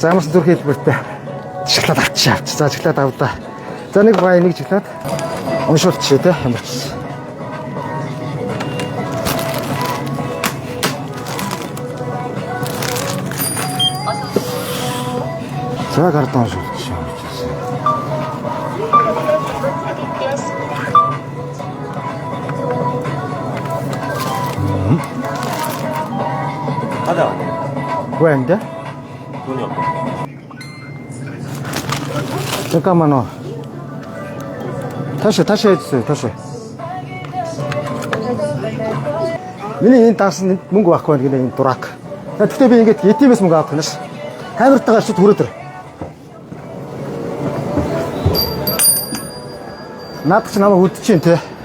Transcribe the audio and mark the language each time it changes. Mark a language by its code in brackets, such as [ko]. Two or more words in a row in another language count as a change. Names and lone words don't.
[mn] За ямар ч зүрх хэлбэртэй шоколад авчих. За шоколад авдаа. За нэг бай нэг шоколад уншуулчих те ямар ч. За картон уншуулчих. [ko] 하다. 왜 안 돼? 돈이 없어. 잠깐만요. 다시 해주세요. 다시. [mn] миний энэ данс мөнгө байхгүй нэг энэ дурак. Тэгтээ би ингээд ATM-с мөнгө авах гэж камертайгаар шууд хүрээд ир. Наад чи намайг үдчихин те.